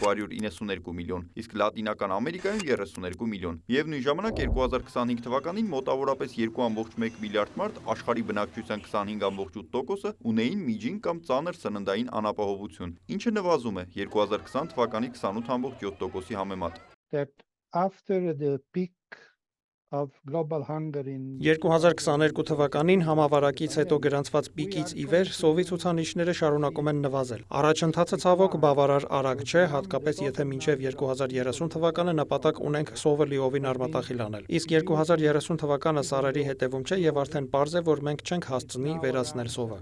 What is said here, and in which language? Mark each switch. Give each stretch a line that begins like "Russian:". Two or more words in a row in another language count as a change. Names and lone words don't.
Armenian: 292 միլիոն, իսկ Լատինական Ամերիկայում 32 միլիոն։ Միևնույն ժամանակ 2025 թվականին մոտավորապես 2.1 միլիարդ մարդ աշխարհի բնակչության 25.8%-ը ունեին միջին կամ ծանր սննդային անապահովություն, ինչը նվազում է 2020 թվականի 28.7%-ի համեմատ։
English: That after the peak of global hunger in
Armenian: 2022 թվականին համավարակից հետո գրանցված պիկից ի վեր սովի ցուցանիշները շարունակում են նվազել։ Առաջընթացը ցավոք բավարար արագ չէ, հատկապես եթե մինչև 2030 թվականը նպատակ ունենք սովը լիովին արմատախիլ անել։ Իսկ 2030 թվականը սարերի հետևում չէ եւ արդեն պարզ է, որ մենք չենք հասցնի վերացնել սովը։